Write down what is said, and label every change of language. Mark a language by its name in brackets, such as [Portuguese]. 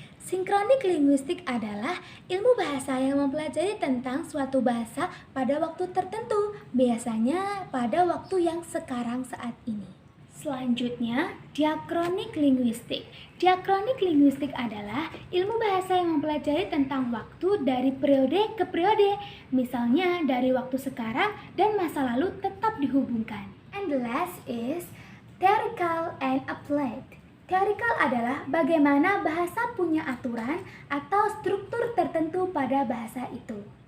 [Indonesian] Synchronic linguistic adalah ilmu bahasa yang mempelajari tentang suatu bahasa pada waktu tertentu, biasanya pada waktu yang sekarang saat ini. Selanjutnya, diachronic linguistic. Diachronic linguistic adalah ilmu bahasa yang mempelajari tentang waktu dari periode ke periode, misalnya dari waktu sekarang dan masa lalu tetap dihubungkan. [English] And the last is theoretical and applied. [Indonesian] Theoretical adalah bagaimana bahasa punya aturan atau struktur tertentu pada bahasa itu.